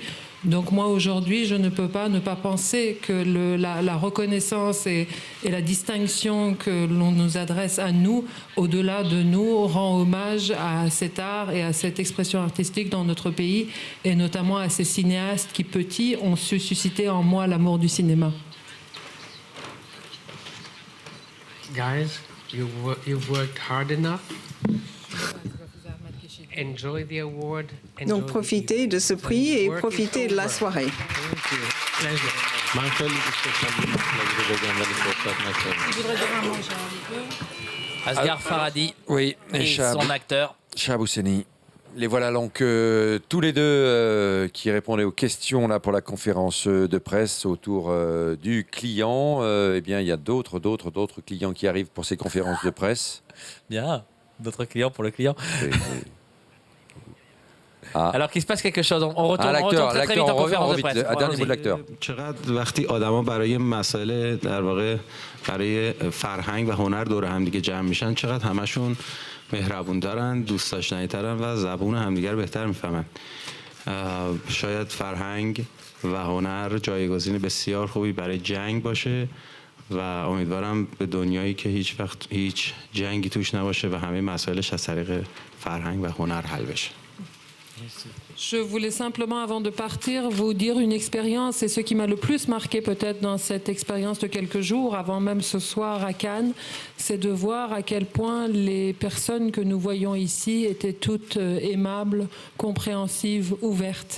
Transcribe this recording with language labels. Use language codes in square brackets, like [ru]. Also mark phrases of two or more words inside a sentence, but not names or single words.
[fr] Donc moi aujourd'hui je ne peux pas ne pas penser que la reconnaissance et la distinction que l'on nous adresse à nous, au-delà de nous, rend hommage à cet art et à cette expression artistique dans notre pays et notamment à ces cinéastes qui petits ont su susciter en moi l'amour du cinéma. [en] Guys, you've worked hard enough. Enjoy the award. [fr] Donc profitez de ce prix et profitez de la soirée. Asghar Farhadi oui, et son acteur. Chahab Hosseini. Les voilà donc tous les deux qui répondaient aux questions là pour la conférence de presse autour du client. Eh bien, il y a d'autres clients qui arrivent pour ces conférences de presse. Bien, d'autres clients pour le client. Oui. Alors qu'il se passe quelque chose. On retourne très vite en conférence de presse. Un dernier mot de l'acteur. [fa] چقدر وقتی آدما برای مسائل در واقع برای فرهنگ و هنر دور هم دیگه جمع میشن چقدر همشون مهربون دارن، دوست داشتنی‌ترن و زبون همدیگر بهتر میفهمن. شاید فرهنگ و هنر جایگزین بسیار خوبی برای جنگ باشه و امیدوارم به دنیایی که هیچ وقت هیچ جنگی توش نباشه و همه مسائلش از طریق فرهنگ و هنر حل بشه. [fr] Je voulais simplement, avant de partir, vous dire une expérience, et ce qui m'a le plus marqué peut-être dans cette expérience de quelques jours, avant même ce soir à Cannes, c'est de voir à quel point les personnes que nous voyons ici étaient toutes aimables, compréhensives, ouvertes.